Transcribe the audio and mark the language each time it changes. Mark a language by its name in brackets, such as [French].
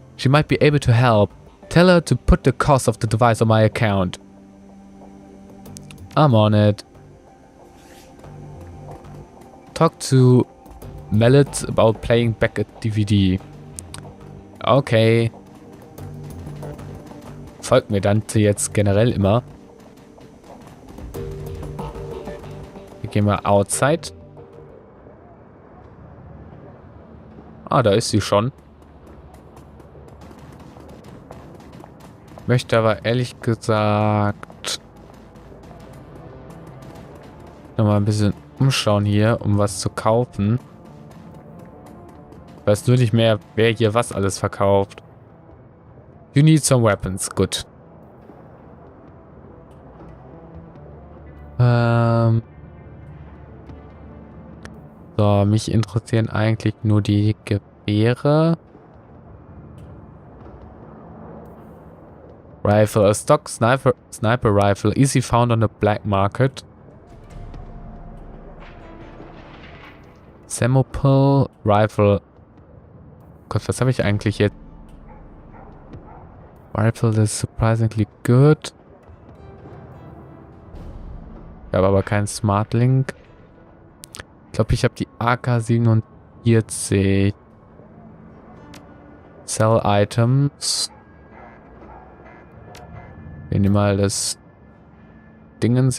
[English] She might be able to help. Tell her to put the cost of the device on my account. I'm on it. Talk to Mallet about playing back a DVD. Okay. [German] Folgt mir Dante jetzt generell immer. Wir gehen mal outside. Ah, da ist sie schon. Möchte aber ehrlich gesagt nochmal ein bisschen umschauen hier, um was zu kaufen. Ich weiß nur nicht mehr, wer hier was alles verkauft. [English] You need some weapons. [German] Gut. So, mich interessieren eigentlich nur die Gewehre. [English] Rifle. A stock sniper rifle. Easy found on the black market. Samopel Rifle. [German] Gott, was habe ich eigentlich jetzt? [English] Rifle is surprisingly good. [German] Ich habe aber keinen Smart Link. Ich glaube, ich habe die AK-47. [English] Sell Items. [German] Wir nehmen mal das Dingens.